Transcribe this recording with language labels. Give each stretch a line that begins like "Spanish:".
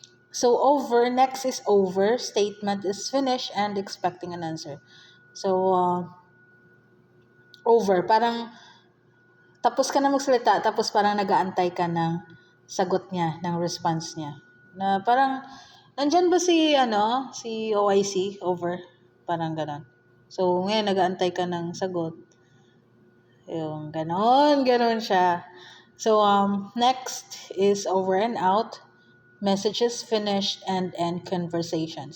English: So, over, next is over, statement is finished and expecting an answer.
Filipino: So, over, parang tapos ka na magsalita, tapos parang nag-aantay ka ng sagot niya, ng response niya. Na parang, nandyan ba si OIC, over, parang ganon. So, ngayon nag-aantay ka ng sagot. Yung ganon siya.
English: So, next is over and out, messages finished, and end conversation.